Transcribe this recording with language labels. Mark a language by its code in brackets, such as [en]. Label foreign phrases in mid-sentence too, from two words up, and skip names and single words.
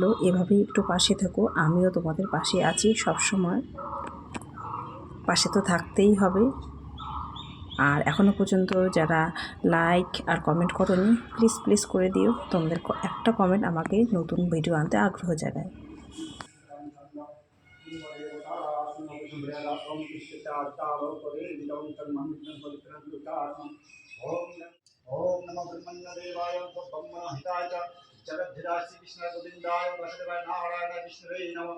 [bn] এভাবেই একটু পাশে থাকো, আমিও তোমাদের পাশে আছি সব সময়। পাশে তো থাকতেই হবে। আর এখনও পর্যন্ত যারা লাইক আর কমেন্ট করোনি, প্লিজ করে দিও। তোমাদের একটা কমেন্ট আমাকে নতুন ভিডিও আনতে আগ্রহ জাগায়। [sa] ओम नमो ब्रह्मण्यदेवाय ब्रह्महिताय जगद्धिराय श्रीकृष्णाय गोविन्दाय वासुदेवाय नारायणाय विष्णुवे नमः।